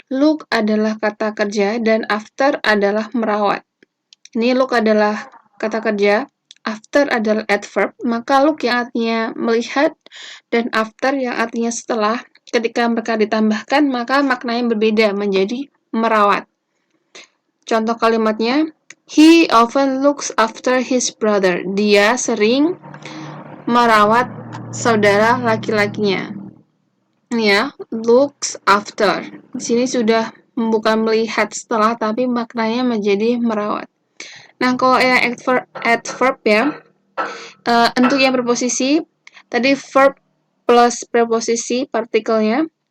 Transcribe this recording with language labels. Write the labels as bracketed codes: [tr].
[id] Look adalah kata kerja dan after adalah merawat. Ini look adalah kata kerja, after adalah adverb, maka look yang artinya melihat dan after yang artinya setelah, ketika mereka ditambahkan, maka maknanya berbeda menjadi merawat. [en] Contoh kalimatnya, he often looks after his brother. [id] Dia sering merawat saudara laki-lakinya. Ini ya, looks after. Di sini sudah bukan melihat setelah, tapi maknanya menjadi merawat. Nah, kalau yang adverb ya, untuk yang preposisi, tadi verb plus preposisi partikelnya.